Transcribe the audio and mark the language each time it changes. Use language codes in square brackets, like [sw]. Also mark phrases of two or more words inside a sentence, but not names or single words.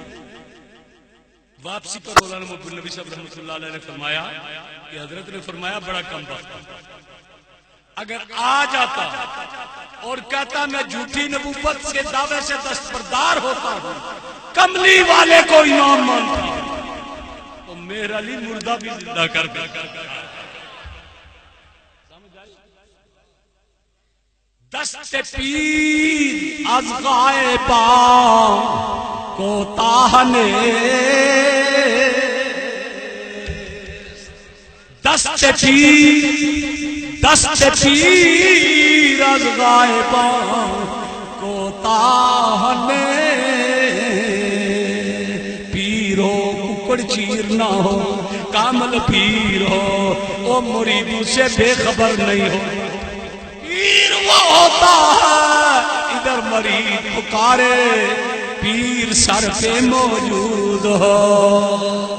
[ur] واپسی پر مولانا محبوب النبی صاحب [ar] رحمۃ اللہ علیہ [ur] نے فرمایا کہ حضرت نے فرمایا بڑا کم وقت، اگر آ جاتا اور کہتا میں جھوٹی نبوت کے دعوے سے دستبردار ہوتا ہوں، کملی والے کو امام مانتا ہوں، تو میرا علی مردہ بھی زندہ کر دیتا۔ [fa] دست پیر از غائباں کو تاہنے، دست پیر از غائباں کو تاہنے، [ur] پیر ہو ککڑ چیر نہ ہو، کامل پیر ہو، او مریدوں سے بے خبر نہیں ہو۔ پیر وہ ہوتا ہے ادھر مرید پکارے، پیر سر پہ موجود ہو۔